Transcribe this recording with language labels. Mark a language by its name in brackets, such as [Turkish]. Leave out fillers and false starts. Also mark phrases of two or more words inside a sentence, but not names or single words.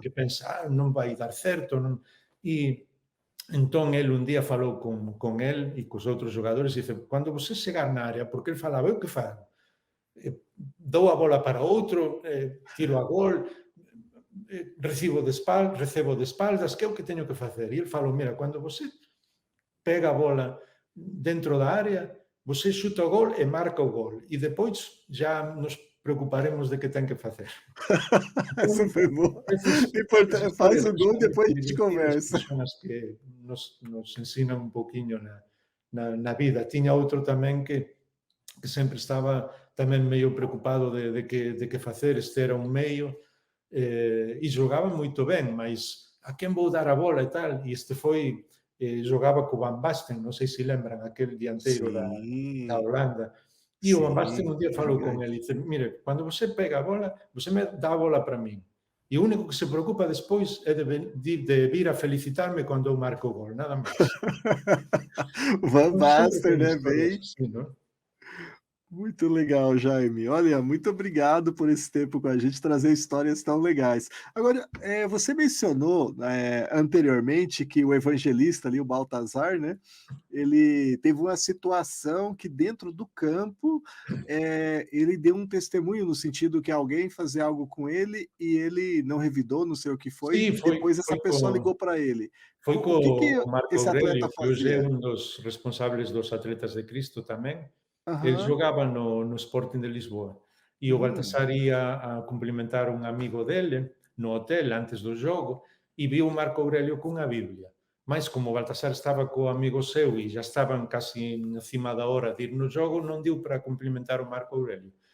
[Galician] que pensa, non vai dar certo, non. E entón el un día falou con el e cos outros xogadores e dice, cando você chegar na área, porque el falaba, eu que fago? Dou a bola para outro, tiro a gol, recebo de espaldas, que é o que teño que facer? E ele falou, mira, cando você pega a bola dentro da área, você xuta o gol e marca o gol. E depois já nos preocuparemos de que ten que facer. [Portuguese] Essa [Galician] Então, [Portuguese] foi boa. [Galician] essas [Portuguese] Faz [Galician] histórias [Portuguese] o gol e [Galician] son [Portuguese] depois a gente [Galician] divertidas, [Portuguese] conversa. [Galician] pois son as que nos ensinan un poquinho na vida. Tiña outro tamén que sempre estaba tamén meio preocupado de que facer, este era un meio, e xogaba moito ben, mas a quen vou dar a bola e tal, e este foi, xogaba co Van Basten, non sei se lembran, aquel dianteiro da [Portuguese] Sim, [Galician] Holanda, e o Van Basten [Portuguese] sim, [Galician] un día falou con [Portuguese] gigante. [Galician] ele, dice, mire, cando você pega a bola, você me dá a bola para min, e o único que se preocupa despois é de vir a felicitarme cando eu marco o gol, nada máis. [Portuguese] Van [Galician] Então sempre [Portuguese] Basten, [Galician] tem [Portuguese] né, [Galician] historias [Portuguese] bem [Galician] assim, não? [Portuguese] muito legal, Jaime. Olha, muito obrigado por esse tempo com a gente, trazer histórias tão legais. Agora, você mencionou, anteriormente que o evangelista ali, o Baltazar, né, ele teve uma situação que dentro do campo, ele deu um testemunho no sentido que alguém fazia algo com ele e ele não revidou, não sei o que foi, [Galician] Sim, [Portuguese] e depois essa [Galician] foi [Portuguese] pessoa ligou para ele. [Galician] foi [Portuguese] O que que [Galician] co Marco [Portuguese] esse [Galician] Aurelio, [Portuguese] atleta [Galician] que hoxe é [Portuguese] fazia? [Galician] un dos responsables dos Atletas de Cristo tamén. El Aham. xogaba no Sporting de Lisboa e o Hum. Baltasar ía a cumprimentar un amigo dele no hotel antes do xogo e viu o Marco Aurelio cunha Biblia. Mais como o Baltasar estaba co amigo seu e já estaban casi encima da hora de ir no xogo, non diu para cumprimentar o Marco Aurelio.